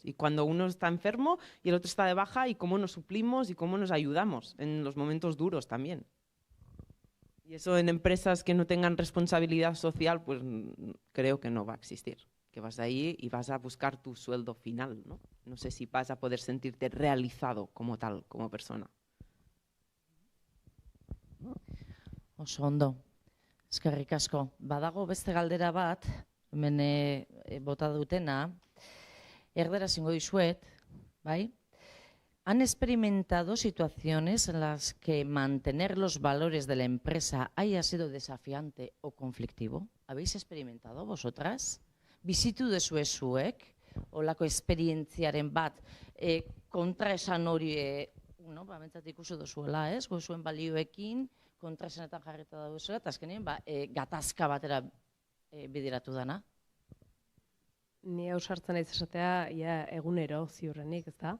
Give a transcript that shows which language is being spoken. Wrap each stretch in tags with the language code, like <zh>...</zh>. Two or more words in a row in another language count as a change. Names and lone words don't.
<es>Y cuando uno está enfermo y el otro está de baja y cómo nos suplimos y cómo nos ayudamos en los momentos duros también. Y eso en empresas que no tengan responsabilidad social, pues creo que no va a existir. Que vas ahí y vas a buscar tu sueldo final, ¿no? No sé si vas a poder sentirte realizado como tal, como persona.</es> <eu>Oso ondo. Eskerrik asko. Badago beste galdera bat, hemen bota dutena, erderaz ingo dizuet, bai?</eu> <es>¿Han experimentado situaciones en las que mantener los valores de la empresa haya sido desafiante o conflictivo? ¿Habéis experimentado vosotras?</es> <eu>Bizitu dezue zuek, olako esperientziaren bat, kontraesan hori, bentsat ikusi duzuela, ez? Zuen balioekin, kontraesanetan jarrita dauduzela, eta azkenean, gatazka batera bideratu dana. Ni ausartzen naiz esatea, egunero ziurrenik, ez da?</eu>